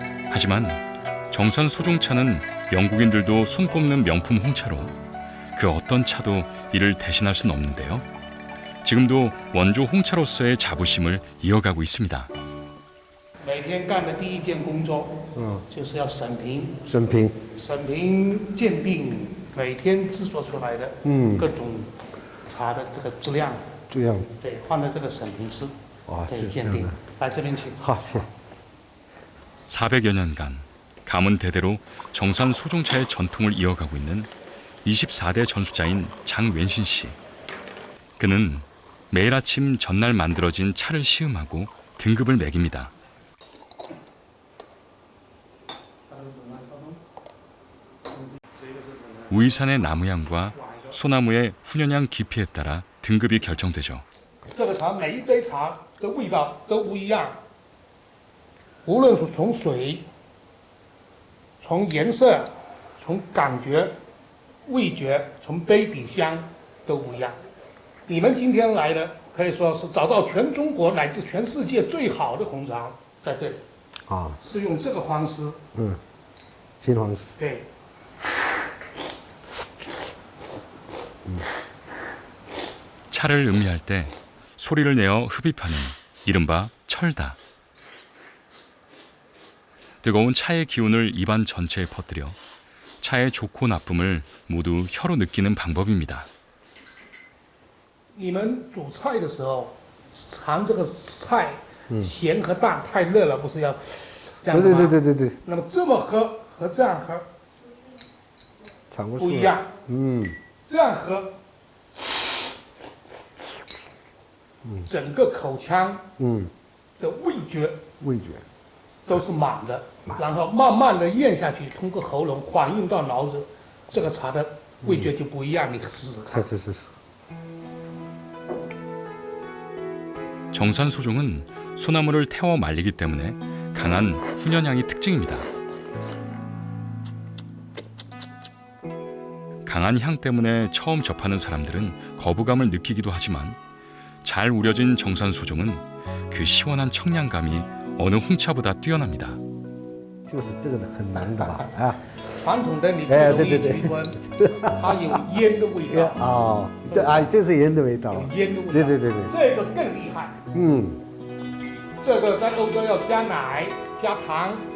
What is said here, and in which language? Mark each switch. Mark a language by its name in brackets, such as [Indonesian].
[Korean] 하지만 정산 소종차는 영국인들도 손꼽는 명품 홍차로 그 어떤 차도 이를 대신할 수는 없는데요. 지금도 원조 홍차로서의 자부심을 이어가고 있습니다. [Chinese] 每天干的第一件工作，就是要审评，审评鉴定每天制作出来的各种茶的这个质量，对，放在这个审评室，对，鉴定。来这边请。好，谢。 [Korean] 400여 년간 가문 대대로 정산 소종차의 전통을 이어가고 있는 24대 전수자인 장웬신 씨. 그는 매일 아침 전날 만들어진 차를 시음하고 등급을 매깁니다. 우이산의 나무향과 소나무의 훈연향 깊이에 따라 등급이 결정되죠. [Chinese] 这个茶每一杯茶的味道都不一样，无论是从水、从颜色、从感觉、味觉、从杯底香都不一样。你们今天来的可以说是找到全中国乃至全世界最好的红茶在这里，啊，是用这个方式，金黄石，对。 [Korean] 차를 음미할 때 소리를 내어 흡입하는 이른바 철다. 뜨거운 차의 기운을 입안 전체에 퍼뜨려 차의 좋고 나쁨을 모두 혀로 느끼는 방법입니다. [Chinese] 你们煮菜的时候，尝这个菜咸和淡太热了，不是要这样子吗？对。那么这么喝和这样喝不一样。这样喝，整个口腔的味觉都是满的，然后慢慢的咽下去，通过喉咙反映到脑子，这个茶的味觉就不一样。你试试看。是。 [Korean] 정산 소종은 소나무를 태워 말리기 때문에 강한 훈연향이 특징입니다. 강한 향 때문에 처음 접하는 사람들은 거부감을 느끼기도 하지만 잘 우려진 정산 소종은 그 시원한 청량감이 어느 홍차보다 뛰어납니다. [Chinese] 就是这个很难的吧？啊，传统的你不容易区分，它有烟的味道。哦，这是烟的味道。有烟的味道。对。这个更厉害。这个在欧洲要加奶加糖。